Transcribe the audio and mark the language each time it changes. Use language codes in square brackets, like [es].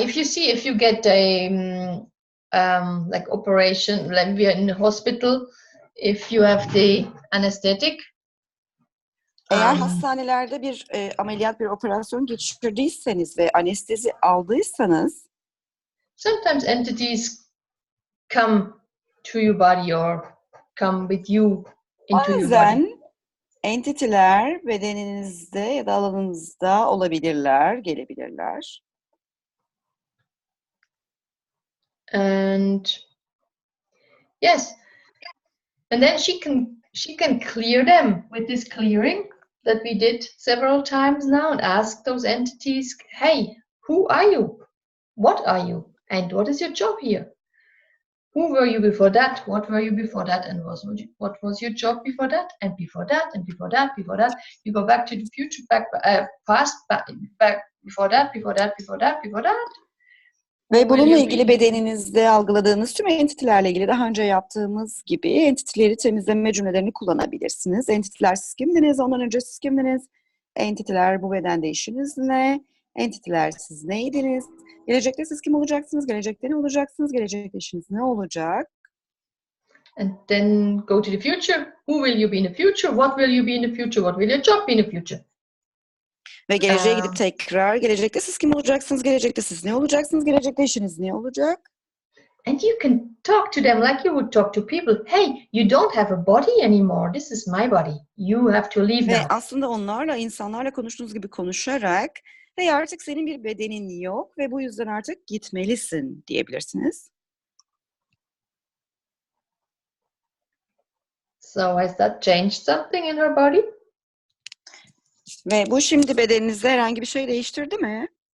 [en] If you get a like operation, like we are in the hospital, if you have the anesthetic. [tr] Eğer hastanelerde bir ameliyat, bir operasyon geçirdiyseniz ve anestezi aldıysanız, [en] sometimes entities come to your body or come with you into your body. [tr] Bazen entitiler bedeninizde ya da alanınızda olabilirler, gelebilirler. [en] And yes, and then she can clear them with this clearing that we did several times now and ask those entities, hey, who are you? What are you? And what is your job here? Who were you before that? What were you before that? And what was your job before that? And before that, and before that, before that. You go back to the future, past, back, before that, before that, before that, before that. [tr] Ve bununla ilgili bedeninizde algıladığınız tüm entitilerle ilgili daha önce yaptığımız gibi entitileri temizleme cümlelerini kullanabilirsiniz. Entitiler siz kimdiniz? Ondan önce siz kimdiniz? Entitiler bu bedende işiniz ne? Entitiler siz neydiniz? Gelecekte siz kim olacaksınız? Gelecekte ne olacaksınız? Gelecekte işiniz ne olacak? [en] And then go to the future. Who will you be in the future? What will you be in the future? What will your job be in the future? [tr] Ve geleceğe gidip tekrar gelecekte siz kim olacaksınız? Gelecekte siz ne olacaksınız? Gelecekte işiniz ne olacak? [en] And you can talk to them like you would talk to people. Hey, you don't have a body anymore. This is my body. You have to leave [tr] Ve [en] now. [tr] aslında onlarla, insanlarla konuştuğunuz gibi konuşarak hey artık senin bir bedenin yok ve bu yüzden artık gitmelisin diyebilirsiniz. [en] So has that changed something in her body? [tr] Ve bu şimdi bedeninizde herhangi bir şey değiştirdi mi?